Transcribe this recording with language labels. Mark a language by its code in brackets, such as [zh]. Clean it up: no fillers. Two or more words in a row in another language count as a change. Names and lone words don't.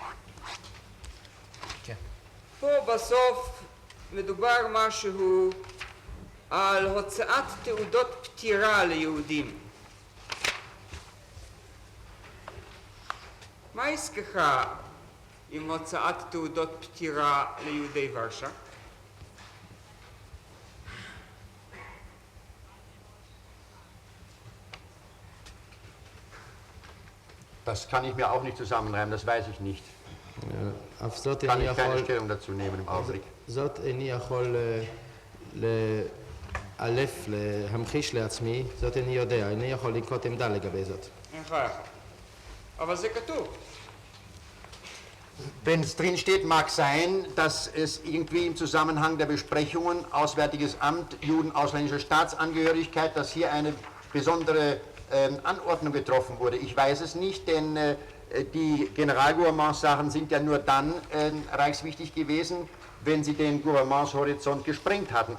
[he] פה בסוף מדובר משהו על הוצאת תעודות פטירה ליהודים. מה עסקך עם הוצאת תעודות פטירה ליהודי ורשה? [de] Das kann ich mir auch nicht zusammenreimen, das weiß ich nicht. [he] אף זאת [de] Kann [he] איני [de] ich keine [he] יכול, [de] Stellung dazu nehmen im Augenblick. [he] זאת איני יכול לאלף, להמחיש לעצמי, זאת איני יודע, איני יכול לנקוט עמדה לגבי זאת. אין לך. אבל זה כתוב. [de] Wenn es drin steht, mag sein, dass es irgendwie im Zusammenhang der Besprechungen Auswärtiges Amt, Juden ausländischer Staatsangehörigkeit, dass hier eine besondere Anordnung getroffen wurde. Ich weiß es nicht, denn die Generalgouvernementssachen sind ja nur dann reichswichtig gewesen, wenn sie den Gouvernementshorizont gesprengt hatten.